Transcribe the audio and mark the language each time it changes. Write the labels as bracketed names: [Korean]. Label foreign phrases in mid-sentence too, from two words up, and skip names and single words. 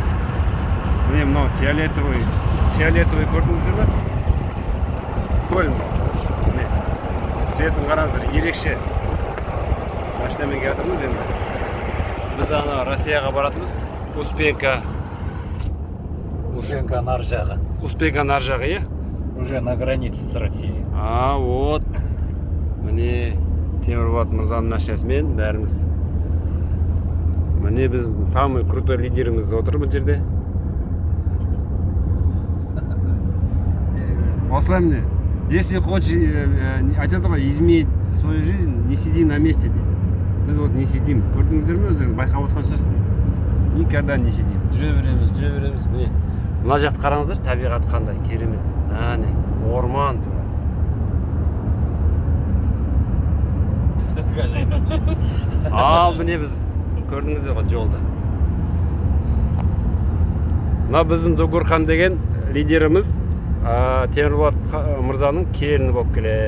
[Kazakh] Міне мынау фиолетовый көрдіңіздер ме? Көл. Міне. Цветін қараңыздар, ерекше. Машинамен келатырмыз енді. Біз ана Россияға баратырмыз. Успенка нар жағы. Успенка нар жағы, е? [Russian] Уже на границе с Россией. Вот. [Kazakh] Міне Темірболат мырзаның машинасымен бәріміз. Міне біз [Russian] самый крутой [Kazakh] лидеріміз отыр бұл жерде. Осылай міне. [Russian] Если хочешь, [Kazakh] айтады ғой, [Russian] изменить свою жизнь, не сиди на месте дейді. Біз вот не сидим. [Kazakh] Көрдіңіздер ме өздеріңіз байқап отқан шығарсыздар. [Russian] Никогда не сидим. [Kazakh] Жүре береміз. Міне. Мына жақты қараңыздаршы, табиғат қандай керемет. Әне, орман тура. Ал міне біз көрдіңіздер ғой жолда. Мына біздің Дугурхан деген лидеріміз Темірболат мырзаның келіні болып келеді.